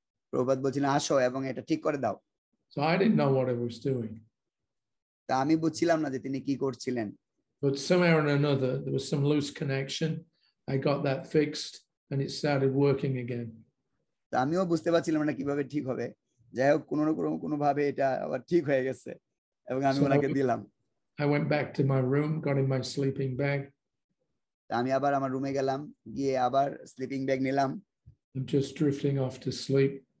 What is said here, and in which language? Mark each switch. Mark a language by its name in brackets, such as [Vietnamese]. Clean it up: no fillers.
[Bangla] প্রভুপাদ বলছিলেন, আসো এবং এটা ঠিক করে দাও। [English] So I didn't know what I was doing. [Bangla] তা আমি বুঝছিলাম না যে তিনি কি করছিলেন। [English] But somehow or another, there was some loose connection. I got that fixed and it started working again. [Bangla] তা আমিও বুঝতে পারছিলাম না কিভাবে ঠিক হবে। যাই হোক, কোনো ভাবে এটা আবার ঠিক হয়ে গেছে এবং আমি ওনাকে দিলাম। [English] I went back to my room, got in my sleeping bag. [Bangla] তা আমি আবার আমার রুমে গেলাম, গিয়ে আবার স্লিপিং ব্যাগ নিলাম। [English] I'm just drifting off to sleep.